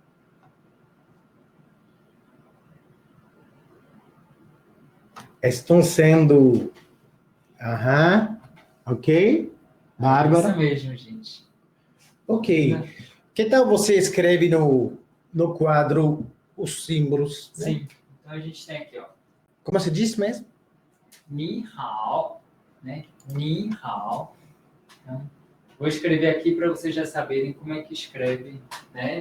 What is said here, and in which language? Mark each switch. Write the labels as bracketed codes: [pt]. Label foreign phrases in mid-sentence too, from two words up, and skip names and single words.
[pt] Estão sendo... ok. Bárbara. Isso mesmo, gente. Ok. Que tal você escreve no quadro os símbolos? Né? Sim. Então, a gente tem aqui, ó. Como se diz mesmo? [zh] 你好，né？你好. [pt] Então, vou escrever aqui para vocês já saberem como é que escreve, né?